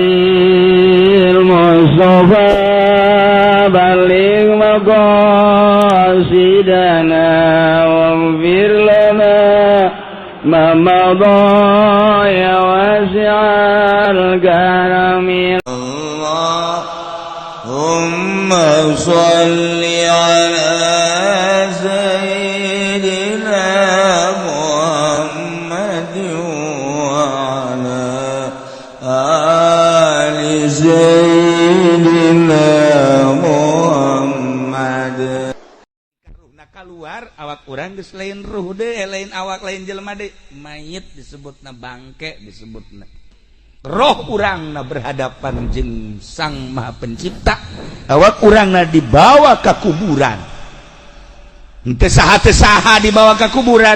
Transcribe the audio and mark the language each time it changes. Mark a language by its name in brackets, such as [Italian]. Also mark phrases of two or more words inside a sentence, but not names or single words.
[Arabic] بالمصطفى بلغ مقاصدنا واغفر لنا ما مضى يا واسع الكرم اللهم صل على سيدنا محمد وعلى آل سيدنا محمد. [Sundanese] Keluar awak urang geus lain ruh deui, lain awak lain jelema deui. Mayit disebutna bangke, disebutna roh urangna berhadapan jeung Sang Maha Pencipta. Awak urangna [Indonesian] dibawa ke kuburan. [Sundanese] Henteu saha [Indonesian] dibawa ke kuburan.